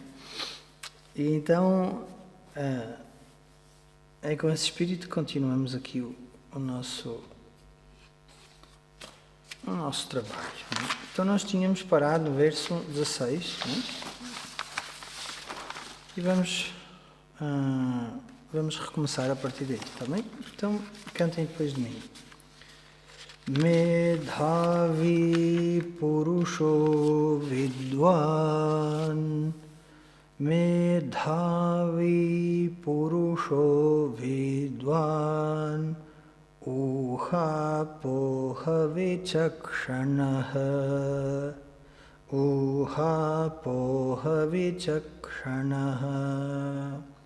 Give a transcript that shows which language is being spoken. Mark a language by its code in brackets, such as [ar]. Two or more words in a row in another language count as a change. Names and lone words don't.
[pt] E então, é com esse espírito que continuamos aqui o nosso trabalho. Não é? Então nós tínhamos parado no verso 16, não é? E vamos recomeçar a partir daí, está bem? Então cantem depois de mim. [sa] Medhavi Purusho Vidwan Medhavi Purusho Vidwan Uha Poha Vichakshanaha Uha Poha Vichakshanaha